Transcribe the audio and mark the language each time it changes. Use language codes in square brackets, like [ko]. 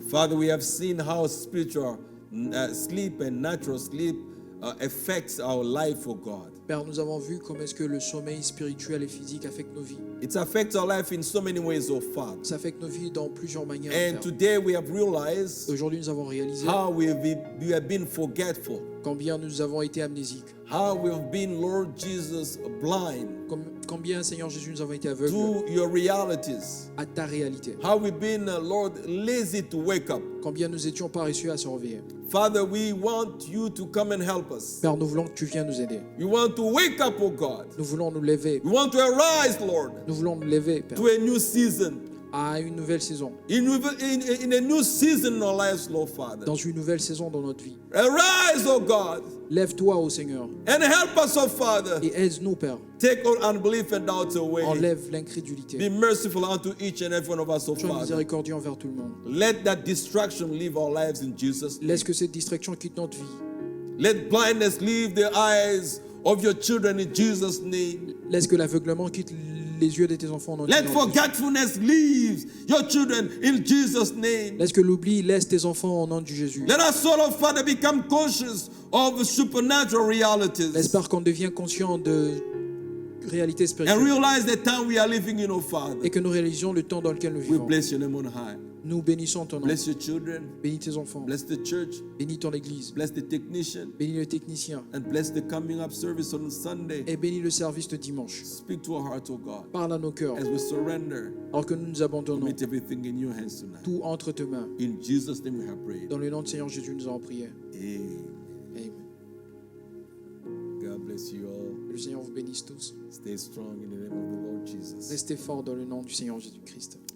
[en] Father, we have seen how spiritual sleep and natural sleep affects our life, oh God. [fr] Père, nous avons vu comment est-ce que le sommeil spirituel et physique affecte nos vies. [en] It affects our life in so many ways, oh Father. [fr] Ça affecte nos vies dans plusieurs manières. [en] And [fr] Père. [en] today we have realized [fr] Aujourd'hui, nous avons réalisé [en] how we have been forgetful, [fr] combien nous avons été amnésiques, [en] how we have been, Lord Jesus, blind [fr] combien, Seigneur Jésus, nous avons été aveugles [en] to your realities, [fr] à ta réalité, [en] how we've been, Lord, lazy to wake up. [fr] combien nous étions paresseux à se réveiller. [en] Father, we want you to come and help us. [fr] Père, nous voulons que tu viennes nous aider. [en] We want to wake up, oh God. [fr] Nous voulons nous lever. [en] We want to arise, Lord, [fr] Nous voulons nous lever, Père, [en] to a new season. [fr] à une nouvelle saison. [en] In a new season in our lives, Lord Father. [fr] Dans une nouvelle saison dans notre vie. [en] Arise, oh God, [fr] Lève-toi, ô Seigneur, [en] and help us, oh Father. [fr] et aide-nous, Père. [en] Take all unbelief and doubt away. [fr] Enlève l'incrédulité. [en] Be merciful unto each and every one of us, oh [fr] Sois [en] Father. [fr] miséricordieux envers tout le monde. [en] Let that distraction leave our lives in Jesus' name. [fr] Laisse que cette distraction quitte notre vie. [en] Let blindness leave the eyes of your children in Jesus' name. [fr] Laisse que l'aveuglement quitte les yeux de tes enfants. Dans [en] Let [fr] ton nom. [en] forgetfulness leave your children in Jesus' name. [fr] Laisse que l'oubli laisse tes enfants au nom de Jésus. [en] Let us all, oh Father, become conscious of supernatural [fr] Laisse, [en] realities. [fr] Père, qu'on devient conscient de réalité [en] and [fr] spirituelle [en] realize the time we are living in, oh Father. [fr] et que nous réalisions le temps dans lequel nous [en] We [fr] vivons. [en] bless your name on high. [fr] Nous bénissons ton nom. [en] Bless your children. [fr] Bénis tes enfants. [en] Bless the church. [fr] Bénis ton église. [en] Bless the technician. [fr] Bénis le technicien. [en] And bless the coming up service on Sunday. [fr] Et bénis le service de dimanche. [en] Speak to our hearts, oh God. [fr] Parle à nos cœurs. [en] As we surrender, [fr] Alors que nous nous abandonnons. [en] commit everything in your hands tonight. [fr] Tout entre tes mains. [en] In Jesus' name we have prayed. [fr] Dans le nom du Seigneur Jésus, nous avons prié. [en] Amen. [fr] Amen. [en] God bless you all. [fr] Que le Seigneur vous bénisse tous. [en] Stay strong in the name of the Lord Jesus. [fr] Restez forts dans le nom du Seigneur Jésus-Christ.